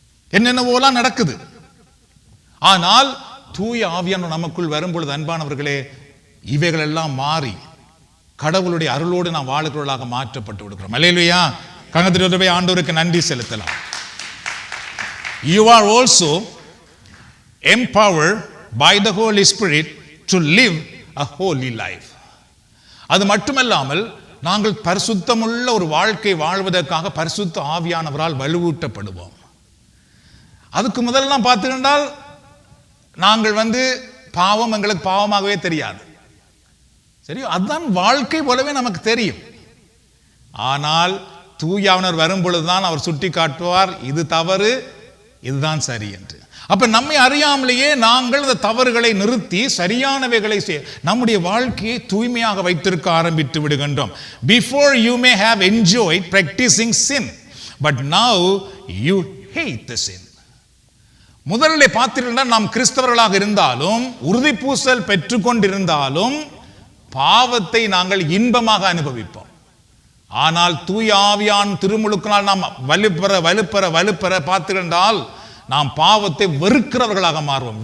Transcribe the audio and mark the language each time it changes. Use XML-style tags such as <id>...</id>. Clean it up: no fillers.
<ta>என்னென்னவோலாம் நடக்குது. ஆனால் தூய ஆவியானவர் நமக்குள் வரும்பொழுது அன்பானவர்களே, இவைகள் எல்லாம் மாறி கடவுளுடைய அருளோடு நாம் வாழுகிறவர்களாக மாற்றப்பட்டு விடுகிறோம். அல்லேலூயா. கங்கத்திலே ஆண்டவருக்கு நன்றி செலுத்தலாம்.</ta> <en>You are also empowered by the Holy Spirit to live a holy life.</en> <ta>அது மட்டுமல்லாமல் நாங்கள் பரிசுத்தமுள்ள ஒரு வாழ்க்கை வாழ்வதற்காக பரிசுத்த ஆவியானவரால் வலுவூட்டப்படுவோம். அதுக்கு முதல்லாம் பார்த்துக்கிட்டால் நாங்கள் வந்து பாவம் எங்களுக்கு பாவமாகவே தெரியாது. சரி, அதுதான் வாழ்க்கை போலவே நமக்கு தெரியும். ஆனால் தூய ஆவியானவர் வரும் பொழுதுதான் அவர் சுட்டி காட்டுவார், இது தவறு, இதுதான் சரி என்று. அப்ப நம்மை அறியாமலேயே நாங்கள் இந்த தவறுகளை நிறுத்தி சரியானவைகளை நம்முடைய வாழ்க்கையை தூய்மையாக வைத்திருக்க ஆரம்பித்து விடுகின்றோம்.</ta> <en>Before you may have enjoyed practicing sin, but now you hate the sin.</en> <ta>முதலிலே பார்த்தீர்கள், நாம் கிறிஸ்தவர்களாக இருந்தாலும் உறுதிப்பூசல் பெற்றுக்கொண்டிருந்தாலும் பாவத்தை நாங்கள் இன்பமாக அனுபவிப்போம். ஆனால் தூய ஆவியான் திருமுழுக்கினால் நாம் வலுப்பெற பார்த்துக்கின்றால் நாம் பாவத்தை வெறுக்கிறவர்களாக மாறுவோம்.</ta>